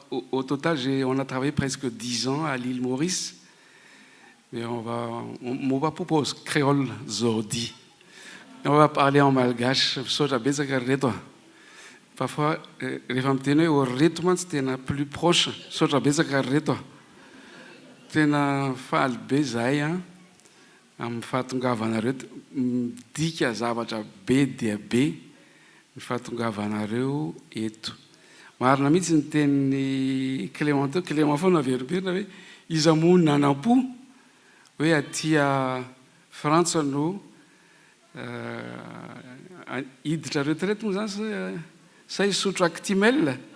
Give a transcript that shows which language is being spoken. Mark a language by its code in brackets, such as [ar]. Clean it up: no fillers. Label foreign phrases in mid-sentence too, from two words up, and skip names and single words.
[fr] Au total, on a travaillé presque 10 ans à l'île Maurice. Mais on va proposer créole zordi. On va parler en malgache. Parfois, les femmes tenaient au rythme, c'était plus proche. [mg] Soja bezaka reto. Tena faly be zahay amin'ny fahatongavanareo midika zavatra be dia be ny fahatongavanareo eto. Marina mihitsy ny tenin'ny Clément teo, Clément foana veriberina hoe izy moa nanam-po hoe aty Frantsa no hiditra retraite moa zany sa hisotro Actimel.